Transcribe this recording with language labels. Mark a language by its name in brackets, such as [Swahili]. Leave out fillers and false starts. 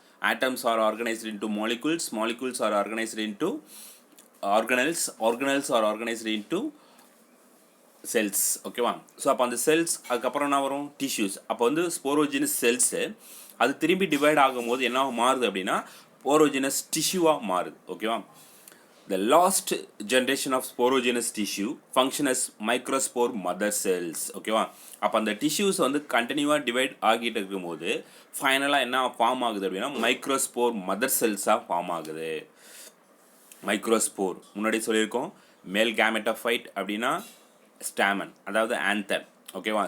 [English] Atoms are organised into molecules are organised into organelles are organised into cells. ஓகேவா? [Tamil] So அப்போ அந்த cells அதுக்கப்புறம் என்ன வரும்? டிஷ்யூஸ். அப்போ வந்து ஸ்போரோஜினஸ் செல்ஸு அது திரும்பி டிவைட் ஆகும்போது என்ன மாறுது அப்படின்னா ஸ்போரோஜினஸ் டிஷ்யூவாக மாறுது. ஓகேவா? [English] The last generation of sporogenous tissue function as microspore mother cells. [Tamil] ஓகேவா? அப்போ அந்த டிஷ்யூஸ் வந்து கண்டினியூவாக டிவைட் ஆகிட்டு இருக்கும்போது ஃபைனலாக என்ன ஃபார்ம் ஆகுது அப்படின்னா மைக்ரோஸ்போர் மதர் செல்ஸாக ஃபார்ம் ஆகுது. மைக்ரோஸ்போர் முன்னாடி சொல்லியிருக்கோம். மேல் கேமெட்டோஃபைட் அப்படின்னா ஸ்டாமன், அதாவது ஆன்தர். ஓகேவா?